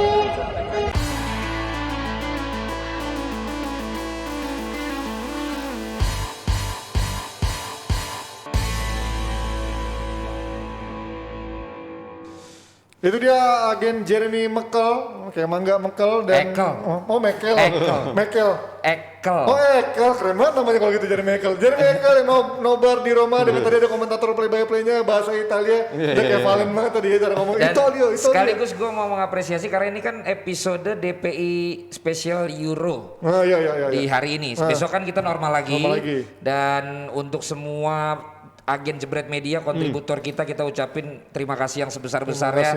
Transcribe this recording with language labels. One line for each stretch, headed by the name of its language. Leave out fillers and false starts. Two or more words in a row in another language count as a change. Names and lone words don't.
Indonesian: Itu dia agen Jeremy Mekel, kayak Mangga Mekel dan Ekel. Oh Mekel. Ekel. Mekel. Ekel. Oh Ekel, keren banget namanya kalau gitu Jeremy Ekel. Jeremy Ekel yang nobar di Roma, dengan tadi ada komentator play-by-play-nya bahasa Italia. Dia kayak Valen banget tadi ya cara ngomong Dan Italia. sekaligus gue mau mengapresiasi karena ini kan episode DPI Special Euro Ah, iya. di hari ini. Besok kan kita normal lagi. Normal lagi. Dan untuk semua agen Jebret Media, kontributor kita ucapin terima kasih yang sebesar-besarnya.